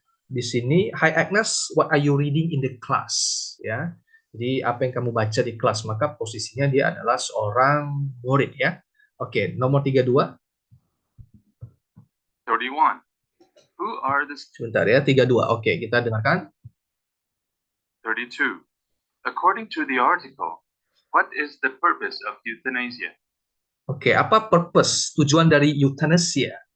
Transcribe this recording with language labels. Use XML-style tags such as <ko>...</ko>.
<id>di sini,</id> <en>"Hi Agnes, what are you reading in the class?"</en> <id>Ya. Jadi apa yang kamu baca di kelas, maka posisinya dia adalah seorang murid ya. Oke, nomor 32.</id> <en>31. Who are the</en> <id>Sebentar ya, 32. Oke, kita dengarkan. 32.</id> <en>According to the article, what is the purpose of euthanasia?</en> <id>Oke, apa purpose, tujuan dari euthanasia?</id>